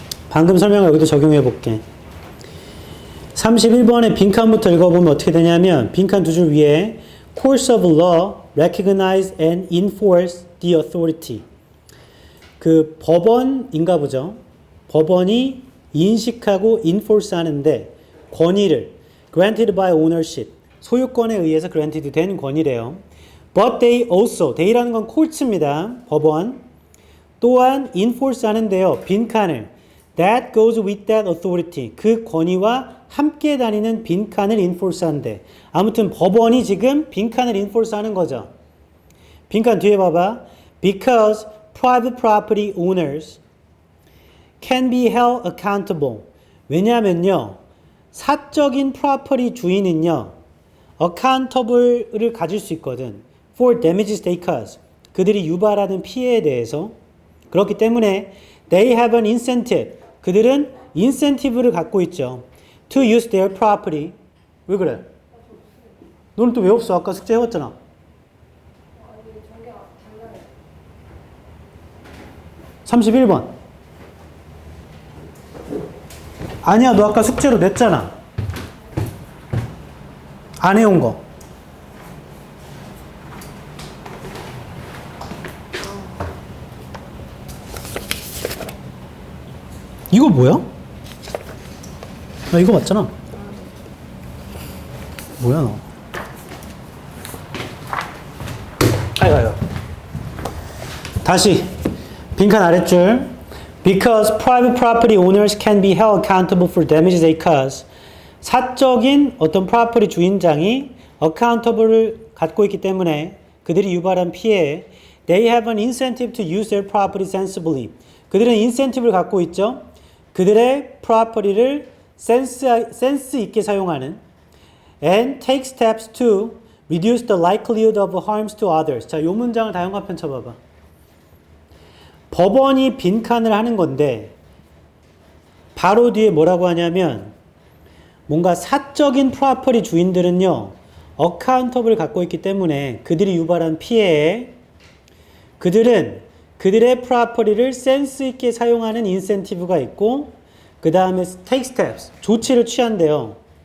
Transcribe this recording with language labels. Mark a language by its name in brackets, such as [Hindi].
[Korean] 방금 설명을 여기도 적용해 볼게. 31번의 빈칸부터 읽어보면 어떻게 되냐면 빈칸 두 줄 위에 [English] Courts of law recognize and enforce the authority. [Korean] 그 법원인가 보죠. 법원이 인식하고 enforce 하는데 권위를 [English] granted by ownership, [Korean] 소유권에 의해서 granted 된 권위래요. [English] But they also, they라는 건 courts입니다. [Korean] 법원. 또한 enforce 하는데요. 빈칸을 [English] that goes with that authority, [Korean] 그 권위와 함께 다니는 빈칸을 enforce 한대. 아무튼 법원이 지금 빈칸을 enforce 하는 거죠. 빈칸 뒤에 봐봐. [English] Because private property owners can be held accountable. [Korean] 왜냐면요. 사적인 프로퍼티 주인은요. accountable를 가질 수 있거든. [English] for damages they cause. [Korean] 그들이 유발하는 피해에 대해서. 그렇기 때문에 [English] they have an incentive. [Korean] 그들은 incentive를 갖고 있죠. [English] to use their property. [Korean] 왜 그래? 너는 또 왜 없어? 아까 숙제 해왔잖아. 31번. 아니야, 너 아까 숙제로 냈잖아. 안 해온 거. 이거 뭐야? 나 이거 맞잖아. 뭐야 너? 아이고. 다시 빈칸 아랫줄. [English] Because private property owners can be held accountable for damages they cause. [Korean] 사적인 어떤 프로퍼티 주인장이 accountable를 갖고 있기 때문에 그들이 유발한 피해에 [English] they have an incentive to use their property sensibly. [Korean] 그들은 incentive를 갖고 있죠. 그들의 프로퍼티를 센스 있게 사용하는 [English] and take steps to reduce the likelihood of harms to others. [Korean] 자, 이 문장을 다연관편 쳐봐봐. 법원이 빈칸을 하는 건데 바로 뒤에 뭐라고 하냐면 뭔가 사적인 프로퍼티 주인들은요. 어카운터블을 갖고 있기 때문에 그들이 유발한 피해에 그들은 그들의 프로퍼티를 센스 있게 사용하는 인센티브가 있고 그 다음에 take steps, 조치를 취한대요.